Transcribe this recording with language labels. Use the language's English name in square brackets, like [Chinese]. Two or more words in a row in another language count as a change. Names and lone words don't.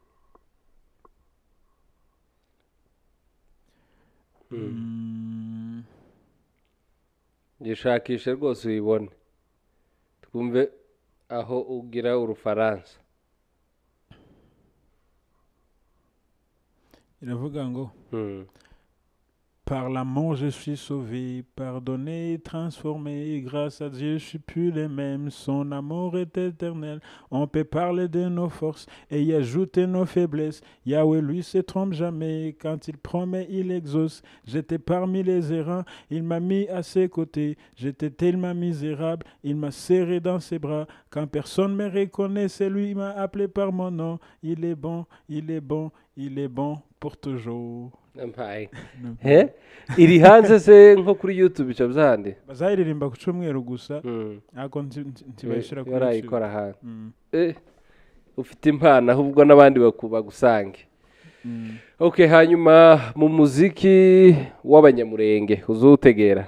[Kinyarwanda] gishakishe rwose uyibone twumve aho ugira urufaransa iravuga ngo Mm. [French] par l'amour je suis sauvé, pardonné, transformé, grâce à Dieu je suis plus le même, son amour est éternel, on peut parler de nos forces et y ajouter nos faiblesses, Yahweh lui se trompe jamais, quand il promet il exauce, j'étais parmi les errants, il m'a mis à ses côtés, j'étais tellement misérable, il m'a serré dans ses bras, quand personne me reconnaît, c'est lui qui m'a appelé par mon nom, il est bon, il est bon, il est bon pour toujours. [Kinyarwanda] Ampaye. Iri hanze se nko kuri YouTube bica byahandi bazayiririmba ku cyumweru gusa ariko ntibashira kuri barayikora hanze ufite impano ahubwo n'abandi bagusange okay hanyuma mu muziki w'abanyamurenge uzutegera